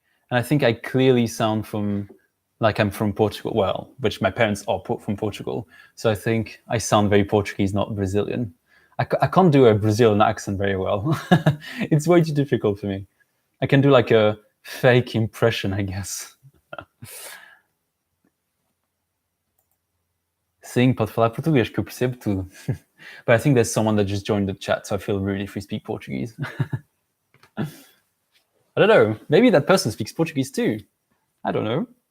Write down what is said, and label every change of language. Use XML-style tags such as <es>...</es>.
<en>And I think I clearly sound from, like I'm from Portugal, well, which my parents are from Portugal. So I think I sound very Portuguese, not Brazilian. I can't do a Brazilian accent very well. It's way too difficult for me. I can do like a fake impression, I guess.</en> <pt>Sim, pode falar português, que eu percebo tudo.</pt> <en>But I think there's someone that just joined the chat, so I feel rude if we speak Portuguese. I don't know. Maybe that person speaks Portuguese too. I don't know.</en>